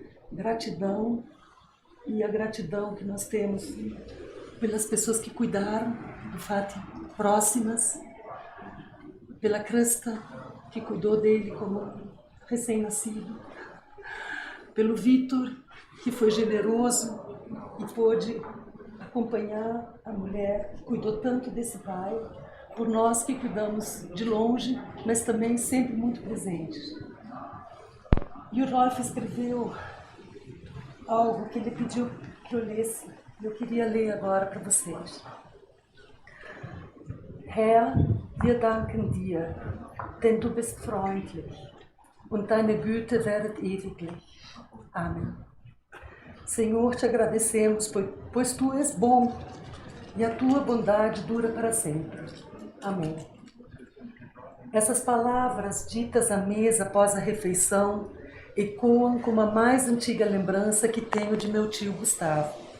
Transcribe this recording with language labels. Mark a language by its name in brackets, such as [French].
[Portuguese] Gratidão, e a gratidão que nós temos pelas pessoas que cuidaram do Fati próximas, pela Krista, que cuidou dele como recém-nascido, pelo Vitor, que foi generoso e pôde acompanhar a mulher que cuidou tanto desse pai, por nós que cuidamos de longe, mas também sempre muito presentes. E o Rolf escreveu algo que ele pediu que eu lesse. Eu queria ler agora para vocês. [German] Herr, wir danken dir, denn du bist freundlich und deine Güte währet ewiglich. [Portuguese] Amém. Senhor, te agradecemos, pois tu és bom e a tua bondade dura para sempre. Amém. Essas palavras ditas à mesa após a refeição ecoam como a mais antiga lembrança que tenho de meu tio Gustavo.